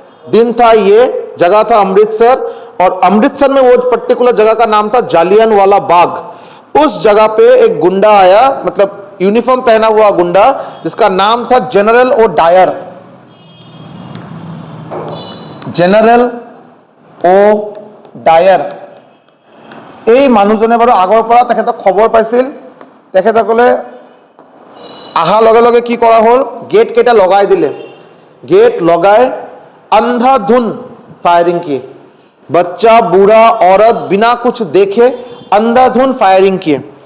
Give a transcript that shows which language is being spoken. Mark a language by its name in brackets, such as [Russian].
[Hindi] दिन था, ये जगह था अमृतसर, और अमृतसर में वो पर्टिकुलर जगह का नाम था जालियनवाला बाग। उस जगह पे एक गुंडा आया, मतलब यूनिफॉर्म पहना हुआ गुंडा, जिसका नाम था general O Dyer. [Assamese] General O Dyer এই মানুহজনে বাৰু আগৰ পৰা তেখেতক খবৰ পাইছিল। তেখেতসকলে আহাৰ লগে লগে কি কৰা হ'ল, गेट কেইটা লগাই দিলে। [Hindi] गेट लगाए, अंधाधुन फायरिंग किए। बच्चा, बूढ़ा, औरत बिना कुछ देखे अंधाधुन फायरिंग किए।